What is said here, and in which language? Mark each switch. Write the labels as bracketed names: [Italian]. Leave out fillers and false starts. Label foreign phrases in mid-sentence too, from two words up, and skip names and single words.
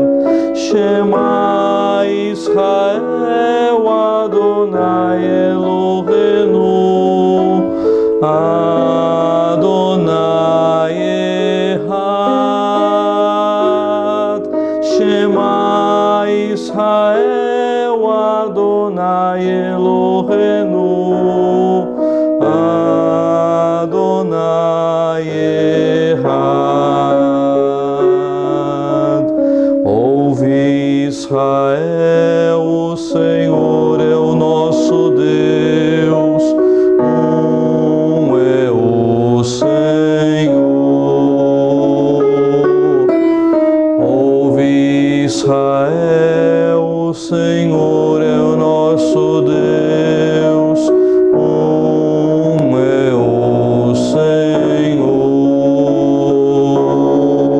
[Hebrew] שמע ישראל אדוני אלוהינו אדוני אחד. שמע ישראל אדוני אלוהינו אדוני אחד. [Portuguese] Ouve, Israel, o Senhor é o nosso Deus, é o Senhor. Ouve, Israel, o Senhor é o nosso Deus, é o Senhor.